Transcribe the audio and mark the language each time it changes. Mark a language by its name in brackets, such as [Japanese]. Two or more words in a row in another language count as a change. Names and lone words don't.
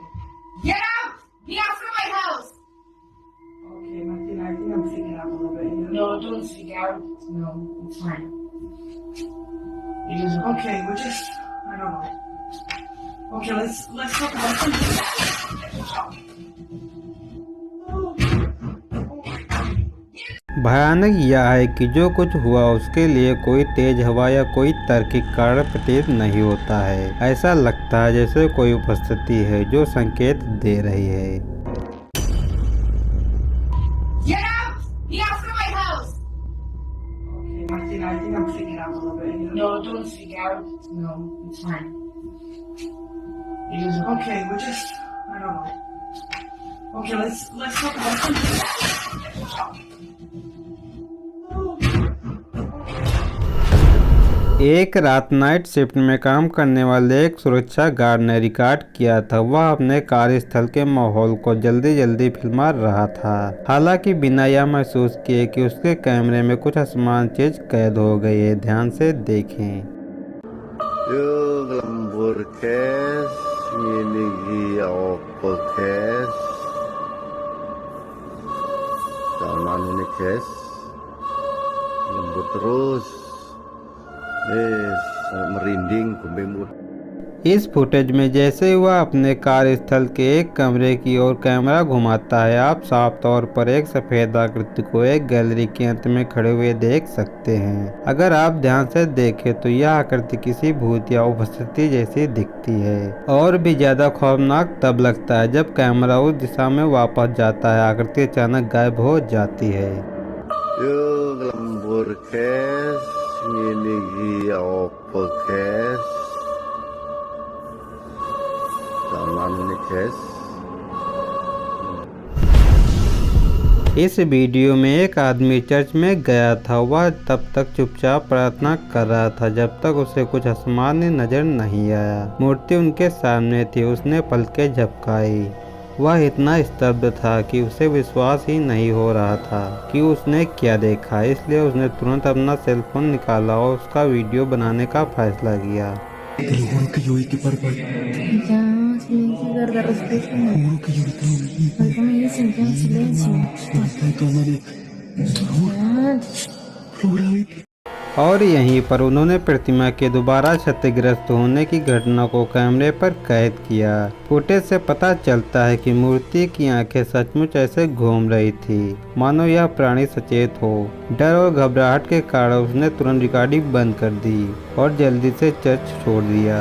[English] Get out! Get out from my house! Okay, Martina, I think I'm freaking out a little bit. You know? No, don't freak out. No, it's fine. Okay, we're just, I don't know. Okay, let's talk about something. [Hindi] भयानक यह है कि जो कुछ हुआ उसके लिए कोई तेज हवा या कोई तार्किक कारण प्रतीत नहीं होता है। ऐसा लगता है जैसे कोई उपस्थिति है जो संकेत दे रही है। [English] Get out! Get out from my house! Okay, Martina, I think I'm freaking out a little bit. You know? No, don't freak out. No, it's fine. Okay, we're just, I don't know. Okay, let's talk about something. [Hindi] एक रात [English] night shift [Hindi] में काम करने वाले एक सुरक्षा गार्ड ने रिकॉर्ड किया था। वह अपने कार्यस्थल के माहौल को जल्दी जल्दी फिल्मा रहा था, हालांकि बिना यह महसूस किए कि उसके कैमरे में कुछ असमान चीज कैद हो गई है। ध्यान से देखें। [Javanese] Yuk lembur kes, ini iya opo kes. Jangan ini kes, lembur terus. merinding kumbe [Hindi] इस फुटेज में जैसे वह अपने कार्यस्थल के एक कमरे की ओर कैमरा घुमाता है, आप साफ तौर पर एक सफेद आकृति को एक गैलरी के अंत में खड़े हुए देख सकते हैं। अगर आप ध्यान से देखें तो यह आकृति किसी भूत या उपस्थिति जैसी दिखती है। और भी ज्यादा खौफनाक तब लगता है जब कैमरा उस दिशा में वापस जाता है, आकृति अचानक गायब हो जाती है। [Javanese] Yuk lembur kes, ini iya opo kes. [Hindi] इस वीडियो में एक आदमी चर्च में गया था। वह तब तक चुपचाप प्रार्थना कर रहा था जब तक उसे कुछ असामान्य नजर नहीं आया। मूर्ति उनके सामने थी। उसने पलकें झपकाई। वह इतना स्तब्ध था कि उसे विश्वास ही नहीं हो रहा था कि उसने क्या देखा। इसलिए उसने तुरंत अपना [English] cell phone [Hindi] निकाला और उसका वीडियो बनाने का फैसला किया। [Spanish] Te lo juro que yo vi que parpadeó. Ya, silencio, guarda, respeto. Te lo juro que yo ahorita lo vi. Ahorita me dicen ya, silencio. De todas maneras. Te lo juro. Ya, Lo grabé. [Hindi] और यहीं पर उन्होंने प्रतिमा के दोबारा क्षतिग्रस्त होने की घटना को कैमरे पर कैद किया। फुटेज से पता चलता है कि मूर्ति की आंखें सचमुच ऐसे घूम रही थी मानो यह प्राणी सचेत हो। डर और घबराहट के कारण उसने तुरंत रिकॉर्डिंग बंद कर दी और जल्दी से चर्च छोड़ दिया।